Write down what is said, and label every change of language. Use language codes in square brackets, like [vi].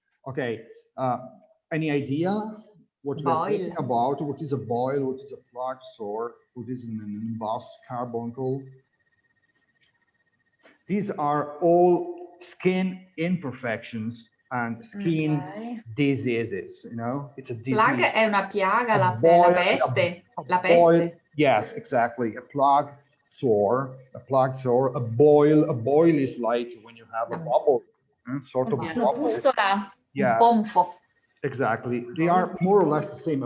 [en] Okay, any idea what we're talking about? What is a boil? What is a plucked sore? What is an embossed carbuncle? These are all skin imperfections and skin diseases, you know? It's a disease. [it] Plaga è una piaga, la peste. La peste. [en] Yes, exactly. A plugged sore. A boil. A boil is like when you have a bubble, sort of a bubble. [it] Un ponfo. [en] Exactly. They are more or less the same.